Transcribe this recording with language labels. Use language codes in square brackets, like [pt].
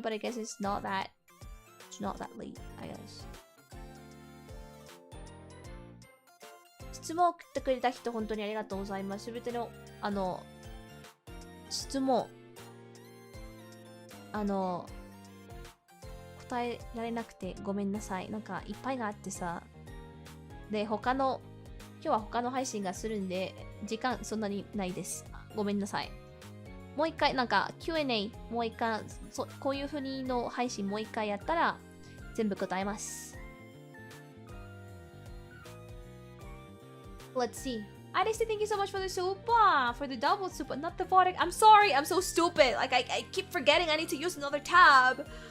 [en] but I guess it's not that late, I guess. [ja] 質問を送ってくれた人本当にありがとうございます。すべての質問答えられなくてごめんなさい。なんかいっぱいがあってさ。で、今日は他の配信がするんで、時間そんなにないです。ごめんなさい。もう一回、なんか Q&A もう一回、こういう風にの配信もう一回やったら、全部答えます。 [en] Let's see. Addison, thank you so much for the super, for the double super, not the vortex. I'm sorry, I'm so stupid. Like, I keep forgetting I need to use another tab.